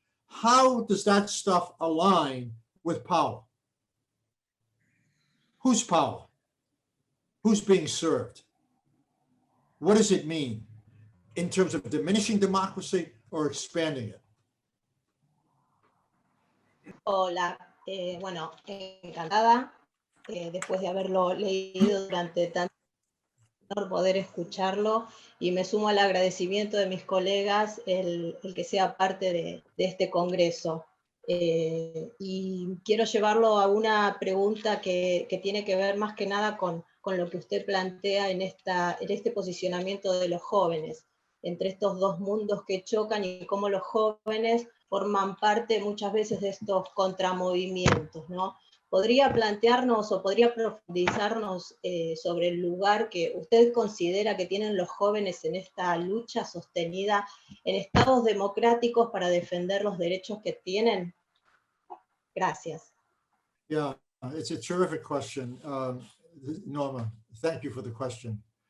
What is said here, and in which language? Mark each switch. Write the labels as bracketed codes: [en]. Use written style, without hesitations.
[en] How does that stuff align with power? Whose power? Who's being served? What does it mean in terms of diminishing democracy or expanding it? [es] Hola, bueno, encantada, después de haberlo leído durante tanto tiempo, poder escucharlo, y me sumo al agradecimiento de mis colegas el que sea parte de este congreso. Y quiero llevarlo a una pregunta que tiene que ver más que nada con lo que usted plantea en este posicionamiento de los jóvenes, entre estos dos mundos que chocan y cómo los jóvenes forman parte muchas veces de estos contramovimientos, ¿no? ¿Podría plantearnos o podría profundizarnos sobre el lugar que usted considera que tienen los jóvenes en esta lucha sostenida en estados democráticos para defender los derechos que tienen? Gracias. [en] Yeah, it's a terrific question. Norma, thank you for the question.